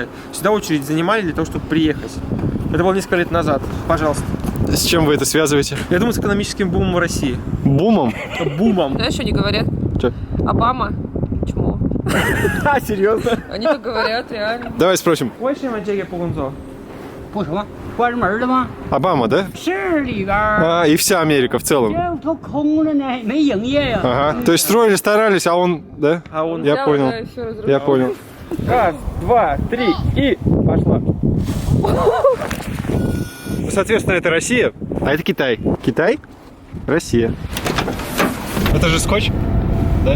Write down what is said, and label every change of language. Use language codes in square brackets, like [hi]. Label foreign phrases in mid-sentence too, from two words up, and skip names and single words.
[ru] Сюда очередь занимали для того, чтобы приехать. Это было несколько лет назад. Пожалуйста. С чем вы это связываете? Я думаю, с экономическим бумом в России. Бумом? Бумом. Знаешь, что они говорят? Чё? Обама. Чмо. А, серьезно? Они так говорят, реально. Давай спросим. [zh] 为什么这个不工作？不什么关门了吗？ [ru] Обама, да? [zh] 是里边儿 [ru] И вся Америка в целом. [zh] 这都空着呢，没营业呀。 [ru] Ага. То есть строили, старались, а он, да? А он... Я понял. Да, и всё разрушили. Я понял. Раз, два, три и пошла. Соответственно, это Россия, а это Китай. Китай, Россия. Это же скотч, да?